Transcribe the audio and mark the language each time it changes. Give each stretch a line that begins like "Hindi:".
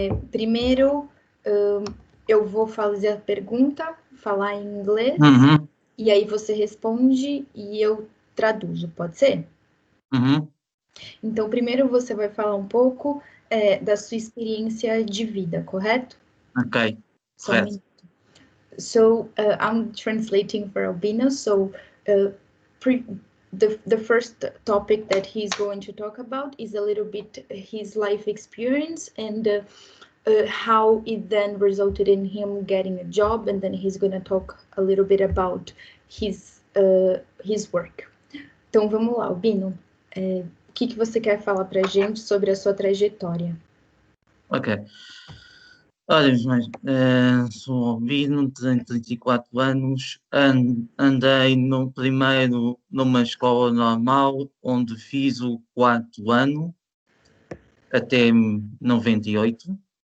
Portuguese: Primeiro, eu vou fazer a pergunta, falar em inglês, e aí você responde e eu traduzo, pode ser? Então, primeiro você vai falar um pouco da sua experiência de vida, correto? Ok, correto.
English: So, I'm translating for Albino, so the first topic that he's going to talk about is a little bit his life experience and how it then resulted in him getting a job, and then he's going to talk a little bit about his work.
Portuguese: Então vamos lá, Albino. O que você quer falar para a gente sobre a sua trajetória? Ok. Olha, mas sou Albino, tenho 34 anos, andei primeiro numa escola normal, onde fiz o 4º ano, até 98.